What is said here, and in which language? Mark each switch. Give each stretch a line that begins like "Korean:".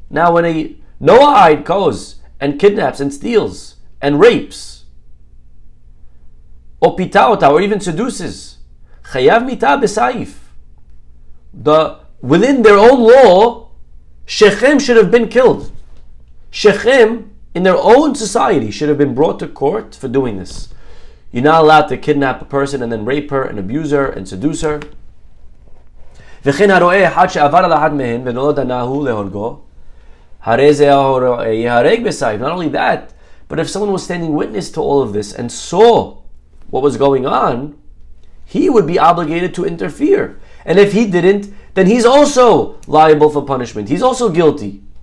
English: Now when a Noahide goes and kidnaps and steals and rapes, or pitaota, or even seduces,
Hebrew: chayav mita b'saif.
English: Within their own law, Shechem should have been killed. Shechem, in their own society, should have been brought to court for doing this. You're not allowed to kidnap a person and then rape her and abuse her and seduce her.
Hebrew: וכן הרואה אחד שעבר על אחת מהן ולא דנהו להורגו, הרי זה הרואה יהרג בסייף.
English: Not only that, but if someone was standing witness to all of this and saw what was going on, he would be obligated to interfere. And if he didn't, then he's also liable for punishment. He's also guilty.